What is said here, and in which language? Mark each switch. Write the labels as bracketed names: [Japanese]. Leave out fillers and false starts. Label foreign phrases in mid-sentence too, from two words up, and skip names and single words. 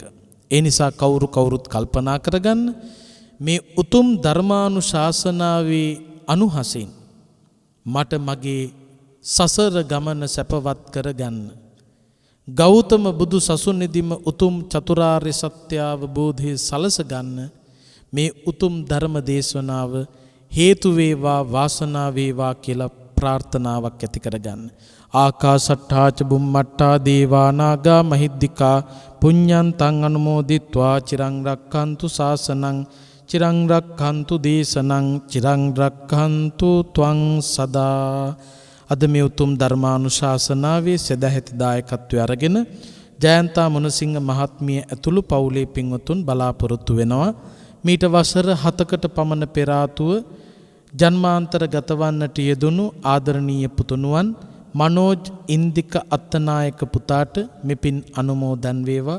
[Sinhala] ඒ නිසා කවුරුත් කල්පනා කරගන්න මේ උතුම් ධර්මානුශාසනාවේ අනුහසින් මට මගේ සසර ගමන සැපවත් කරගන්න. ගෞතම බුදු සසුනේදීම උතුම් චතුරාර්ය සත්‍ය අවබෝධය සලස ගන්න මේ උතුම් ධර්ම දේශනාව හේතු වේවා වාසනාව වේවා කියලා ප්‍රාර්ථනාවක් ඇති කරගන්න. [Pali] ආකාසට්ඨා ච බුම්මට්ඨා දේවා නාග මහිද්దికා පුඤ්ඤන්තං අනුමෝදිත්වා චිරං රක්ඛන්තු ශාසනං චිරං රක්ඛන්තු දේශනං චිරං රක්ඛන්තු ත්වං සදා. [Sinhala] අද මේ උතුම් ධර්මානුශාසනාවේ සදැහැති දායකත්වය අරගෙන ජයන්තා මුණසිංහ මහත්මිය ඇතුළු පවුලේ පින්වතුන් බලාපොරොත්තු වෙනවා. මීට වසර 7කට පමණ පෙර ආතුව ජන්මාන්තර ගතවන්නට යෙදුණු ආදරණීය පුතුණුවන් මනෝජ් ඉන්දික අත්තනායක පුතාට මෙපින් අනුමෝදන් වේවා.